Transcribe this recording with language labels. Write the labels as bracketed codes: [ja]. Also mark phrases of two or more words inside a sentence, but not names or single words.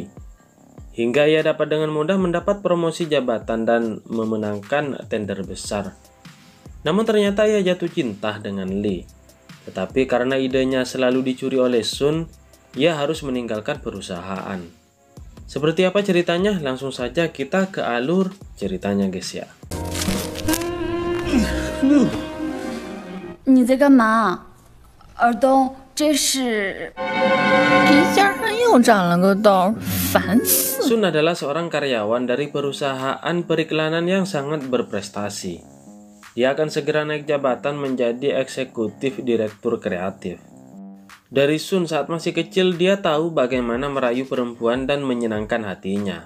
[id] Hingga ia dapat dengan mudah mendapat promosi jabatan dan memenangkan tender besar. Namun ternyata ia jatuh cinta dengan Lee. Tetapi karena idenya selalu dicuri oleh Sun, ia harus meninggalkan perusahaan. Seperti apa ceritanya? Langsung saja kita ke alur ceritanya, guys ya. [zh] 你在干嘛？尔东，这是鼻尖上又长了个痘，烦死！ [id] Sun adalah seorang karyawan dari perusahaan periklanan yang sangat berprestasi. Dia akan segera naik jabatan menjadi eksekutif direktur kreatif. Dari Sun saat masih kecil, dia tahu bagaimana merayu perempuan dan menyenangkan hatinya.